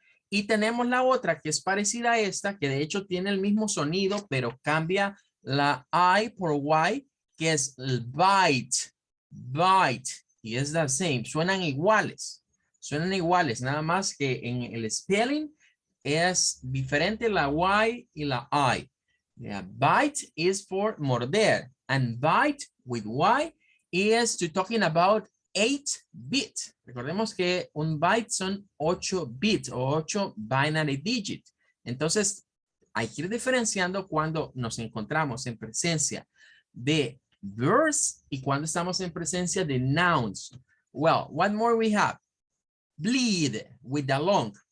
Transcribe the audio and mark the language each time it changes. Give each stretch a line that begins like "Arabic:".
Spanish: Y tenemos la otra que es parecida a esta, que de hecho tiene el mismo sonido, pero cambia la I por Y, que es el byte, byte, y es the same, suenan iguales, nada más que en el spelling es diferente la Y y la I.
English: Yeah, bite is for morder, and bite with Y is to talking about 8-bit.
Spanish: Recordemos que un byte son 8 bits o 8
English: binary digits.
Spanish: Entonces, hay que ir diferenciando cuando nos encontramos en presencia de verbs y cuando estamos en presencia de nouns.
English: Well, what more we have? Bleed with the long.